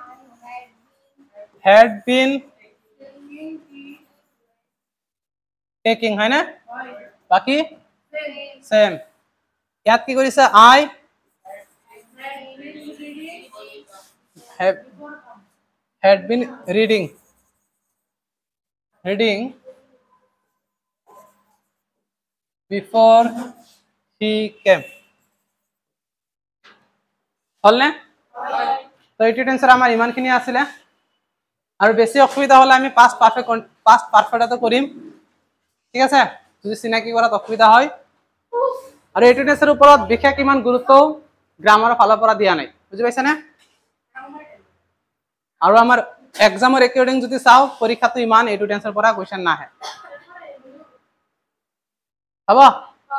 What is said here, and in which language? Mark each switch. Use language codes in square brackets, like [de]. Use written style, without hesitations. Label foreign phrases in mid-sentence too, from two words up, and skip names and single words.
[en] had been taking [as] হয় না বাকি সেম ইয়াত কি কৰিছা I [en] had been reading before he came [as] হল না তো এইটো টেন্সৰ আমাৰ ইমানখিনি আছিলে আৰু বেছি অসুবিধা হলে আমি [en] past perfectটো [as] কৰিম ঠিক আছে যদি চিনাকি কৰাত অসুবিধা হয় আৰু এইটো টেন্সৰ ওপৰত বিশেষ ইমান গুৰুত্ব গ্ৰামাৰৰ ফালৰ পৰা দিয়া নাই বুজি পাইছানে আৰু আমাৰ এক্সামৰ একৰ্ডিং যদি চাও পৰীক্ষাটো ইমান এইটো টেন্সৰ পৰা কোৱেশ্চন নাহে হ'ব